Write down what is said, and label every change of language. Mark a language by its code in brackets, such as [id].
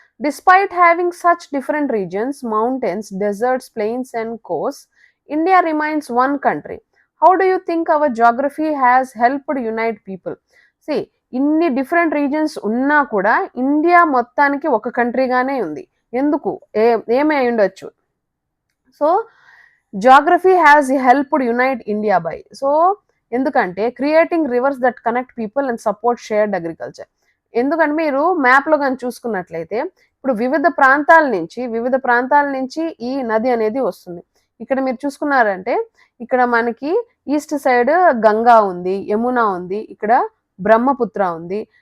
[en] Despite having such different regions, mountains, deserts, plains, and coasts, India remains one country. How do you think our geography has helped unite people? [te] See, ఇన్ని different regions ఉన్నా కూడా India మొత్తానికి ఒక కంట్రీగానే ఉంది. ఎందుకు? ఏమై ఉండొచ్చు? [en] So, geography has helped unite India by. So, ఎందుకంటే creating rivers that connect people and support shared agriculture. [te] ఎందుకంటే మీరు మ్యాప్‌లో గాని చూసుకున్నట్లయితే ఇప్పుడు వివిధ ప్రాంతాల నుంచి ఈ నది అనేది వస్తుంది. ఇక్కడ మీరు చూసుకున్నారంటే ఇక్కడ మనకి ఈస్ట్ సైడ్ గంగా ఉంది, యమున ఉంది, ఇక్కడ బ్రహ్మపుత్ర ఉంది.